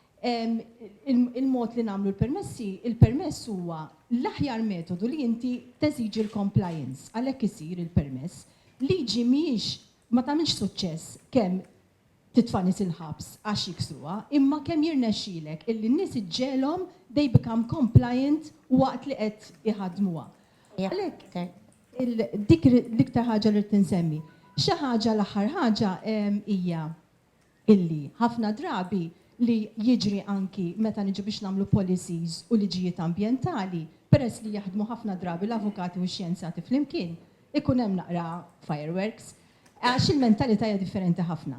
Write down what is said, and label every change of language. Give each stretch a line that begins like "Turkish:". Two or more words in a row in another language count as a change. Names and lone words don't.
Maltese: Il-mod li nagħmlu l-permessi, il-permess huwa l-aħjar metodu li inti teżiġi l-compliance għalhekk isir il-permess. Liġi mhijiex ma tagħmilx suċċess kemm titfanis il-ħabs għax jiksruha, imma kemm jirnexxilek illi n-nies iġġelhom
English: they become compliant
Maltese: waqt li qed iħadmuha. Għalhekk dik l-iktar ħaġa li tinsemmi. Xi ħaġa l-aħħar ħaġa hija illi ħafna drabi li jiġri anki meta niġu biex nagħmlu policies u liġijiet ambjentali, peress li jaħdmu ħafna drabi l-avukati u x-xjenzati flimkien, ikun hemm naqra fireworks, għax il-mentalità hija differenti ħafna.